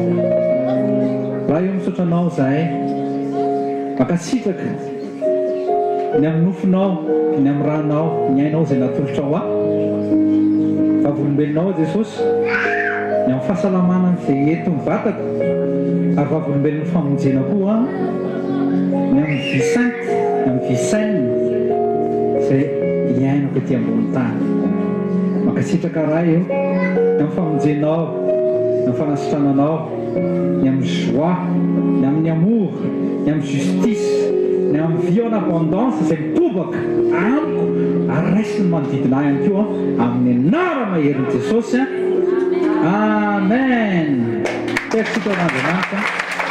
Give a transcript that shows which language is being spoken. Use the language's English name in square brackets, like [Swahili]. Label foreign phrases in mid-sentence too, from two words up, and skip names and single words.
[Malagasy] Raha eo misaotra anao zahay makasitraka ny amin'ny nofinao, ny amin'ny ranao, ny ainao izay natolotra ao vavolombelonao Jesosy, ny amin'ny fahasalamana izay eto ny vatako ary vavolombelon'ny famonjena koa ny amin'ny [French] vie sainte, [Malagasy] ny amin'ny [French] vie saine [Malagasy] izay iainako ety ambony tany. Makasitraka raha eo ny amin'ny famonjenao, ny amin'ny fanasitrananao, ny amin'ny joie, ny amin'ny amour, ny amin'ny justice, ny amin'ny [French] vie en abondance [Malagasy] izay mitobaka amiko ary raisiny manodidina ahy ihany koa amin'ny anarana maherin'i Jesosy. Amen. Merci Andriamanitra.